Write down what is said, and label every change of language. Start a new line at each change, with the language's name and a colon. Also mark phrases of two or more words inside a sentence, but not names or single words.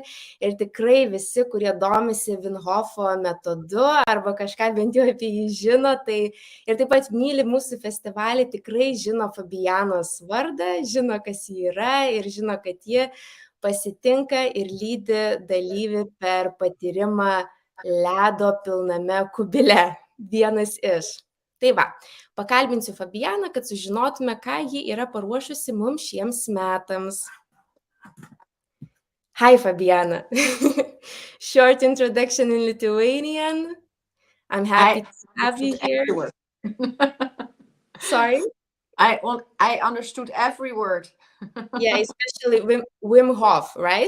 Lithuanian: Ir tikrai visi, kurie domisi Wim Hofo metodu arba kažką bent jau apie jį žino, tai ir taip pat myli mūsų festivalį, tikrai žino Fabianos vardą, žino, kas ji yra ir žino, kad ji pasitinka ir lydi dalyvį per patyrimą ledo pilname kubile. Vienas iš. Tai va, pakalbinsiu Fabianą, kad sužinotume, ką ji yra paruošusi mums šiems metams.
English: Hi, Fabiana. Short introduction in Lithuanian. I'm happy to have you here. Sorry? I understood every word. Yeah, especially Wim Hof, right?